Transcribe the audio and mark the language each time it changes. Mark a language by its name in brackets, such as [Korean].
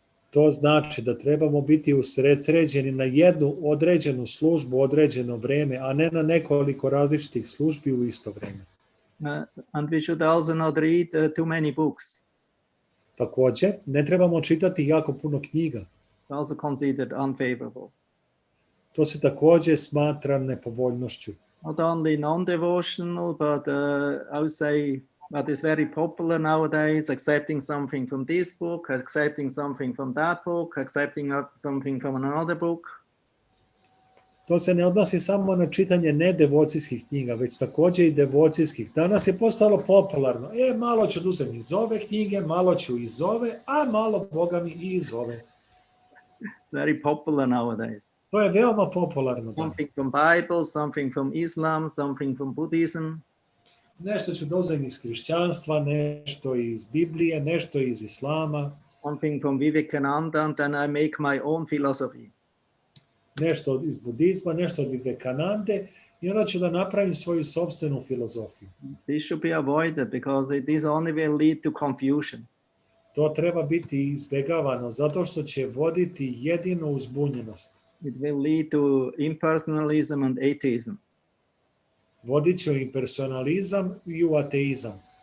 [Serbian] To znači da trebamo biti usredsređeni na jednu određenu službu, određeno vrijeme, a ne na nekoliko različitih službi u isto vrijeme. [English] And we should also not read too many books. [Serbian] Također, ne trebamo čitati jako puno knjiga. [English] It's also considered unfavorable. [Serbian] To se također smatra nepovoljnošću. [English] Not only non-devotional, but I would say what is very popular nowadays, accepting something from this book, accepting something from that book, accepting something from another book. [Serbian] To se ne odnosi samo na čitanje nedevocijskih knjiga, već također i devocijskih. Danas je postalo popularno. Malo ću uzeti iz ove knjige, malo ću iz ove, a malo Boga mi i iz ove. [English] It's very popular nowadays. [Serbian] To je veoma popularno danas. [English] Something from Bible, something from Islam, something from Buddhism. [Serbian] Nešto ću da uzem iz hrišćanstva, nešto iz Biblije, nešto iz Islama, [English] Something from Vivekananda, and then I make my own philosophy. [Serbian] nešto iz budizma, nešto od Vivekanande i onda ću da napravim svoju sopstvenu filozofiju. [English] This should be avoided because this only will lead to confusion. [Serbian] To treba biti izbjegavano zato što će voditi jedino u zbunjenost. [English] It will lead to impersonalism and atheism. [Serbian] Vodit će u impersonalizam i u ateizam.